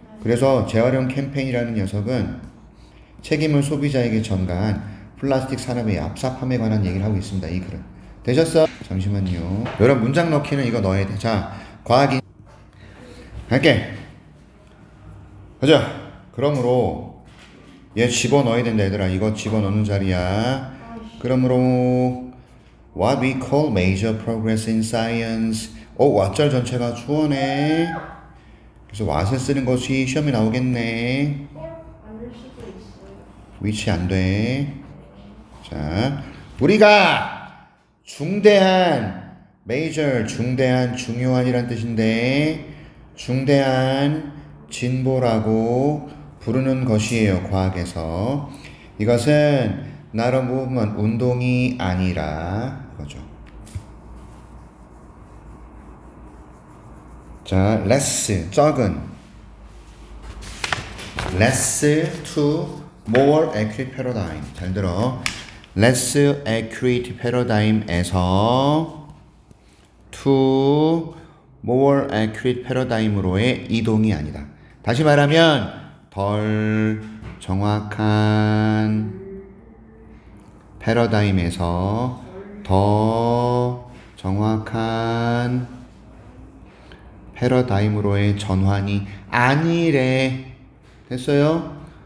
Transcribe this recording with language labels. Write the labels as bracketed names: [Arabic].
[Korean] 그래서 재활용 캠페인이라는 녀석은 책임을 소비자에게 전가한 플라스틱 산업의 얍삽함에 관한 얘기를 하고 있습니다. 이 글은. 되셨어? 잠시만요. 여러분 문장 넣기는 이거 넣어야 돼. 자, 과학이 할게. 가자. 그러므로 얘 집어넣어야 된다 얘들아. 이거 집어넣는 자리야. [English] 그러므로 what we call major progress in science. [Korean] 왓절 전체가 주어네. 그래서 what을 쓰는 것이 시험에 나오겠네. 안될 수도 있어요. 위치 안 돼. 자, 우리가 중대한 major 중대한 중요한이란 뜻인데 중대한 진보라고 부르는 것이에요. 과학에서. 이것은 [English] not a movement [Korean] 운동이 아니라 이거죠. [English] 자, less [Korean] 적은 [English] less to more accurate paradigm. [Korean] 잘 들어. [English] less accurate paradigm [Korean] 에서 [English] to more accurate paradigm [Korean] 으로의 이동이 아니다. 다시 말하면 덜 정확한 패러다임에서 더 정확한 패러다임으로의 전환이 아니래. 됐어요?